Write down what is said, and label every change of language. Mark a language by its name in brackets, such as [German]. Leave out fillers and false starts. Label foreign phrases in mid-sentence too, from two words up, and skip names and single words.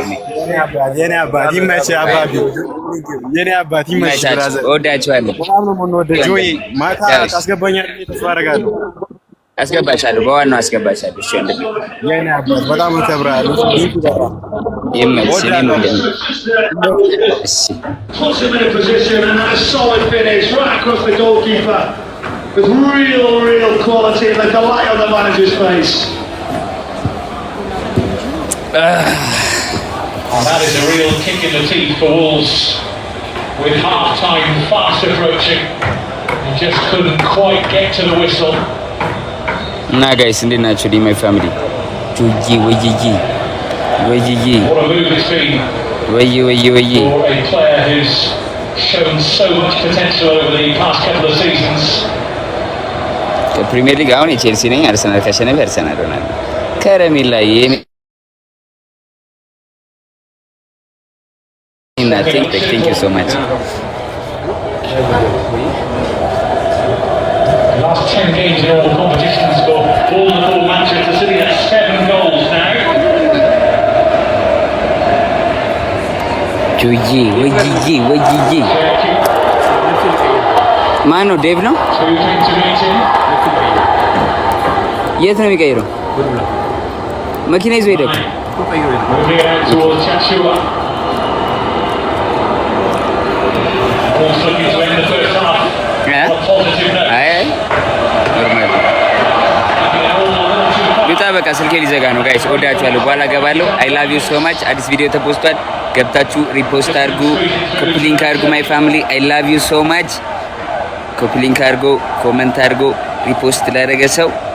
[Amharic] የኔ አባት ይመችህ። አባቢ የኔ አባት ይመችህ። ብራዘር እወዳችኋለሁ። በጣም ነው የምንወደው። ጆይ ማታ ታስገባኛለህ? ተስፋ አደርጋለሁ። አስገባሻለሁ፣ በዋናው አስገባሻለሁ። እሺ ወንድም የኔ አባት በጣም እከብርሃለሁ። ይመችህ። እሺ [English] with real quality and the delight on the manager's face. That is a real kick in the teeth for Wolves with half-time fast approaching. He just couldn't quite get to the whistle. Nah guys, [Amharic] እንዴት ናችሁ? ዲ [English] my family [Amharic] ጁጂ ወይጂ [English] What a move it's been. [Amharic] ወይ [English] For a player who's shown so much potential over the past couple of seasons. [Amharic] ከፕሪሚየር ሊግ አሁን የቼልሲ ነኝ። አርሰናል ካሸነፈ አርሰናል ሆናለሁ። ከረሜላ የኔ [English] thank you so much. Last 10 games in all the competitions for all Manchester City at 7 goals now. [Amharic] ወይዬ ማን ነው? ዴቭ ነው። የት ነው የሚቀይረው? መኪና ይዞ ሄደ። ሉጣ በቃ ስልኬ ሊዘጋ ነው ጋይስ። ወዳችኋለሁ። በኋላ ገባለሁ። [English] I love you so much። [Amharic] አዲስ ቪዲዮ ተፖስቷል። ገብታችሁ ሪፖስት አድርጉ፣ [English] copy link [Amharic] አድርጉ። [English] my family I love you so much። copy link [Amharic] አድርጎ ኮመንት አድርጎ ሪፖስት ላደረገ ሰው